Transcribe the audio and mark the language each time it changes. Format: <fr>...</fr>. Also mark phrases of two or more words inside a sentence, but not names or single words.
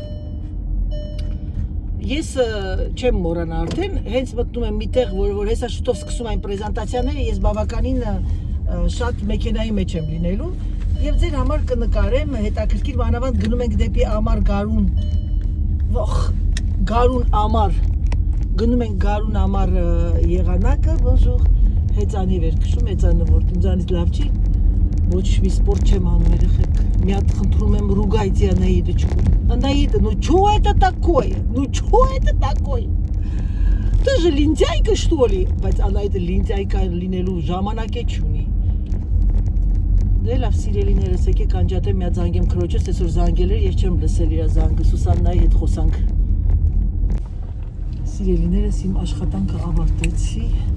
<hy>ես չեմ մոռանա արդեն, հենց մտնում եմ մի տեղ, որ հեսա շուտով սկսում այն պրեզենտացիաները, ես բավականին շատ մեքենայի մեջ եմ լինելու եւ ձեր համար կնկարեմ հետաքրքիր բանավանդ գնում ենք դեպի Ամար Գարուն Գարուն Ամար գնում ենք Գարուն Ամար եղանակը bonjour հեծանի վեր քշում հեծանը որ ինձանից լավ չի ոչ մի սպորտ չեմ անում երեխեք մի հատ խնդրում եմ</hy> <ru>ругайте Анаида ну что это такое ты же лентяйка что ли</ru> <hy>բայց Анаида լենտյայկա լինելու ժամանակ է չունի Դե լավ սիրելիներս եկեք անջատեմ մի հատ զանգեմ քրոջս, այսօր զանգել էր, ես չեմ լսել իր զանգը, Սուսաննայի հետ խոսանք։ Սիրելիներս իմ աշխատանքը ավարտեցի։</hy>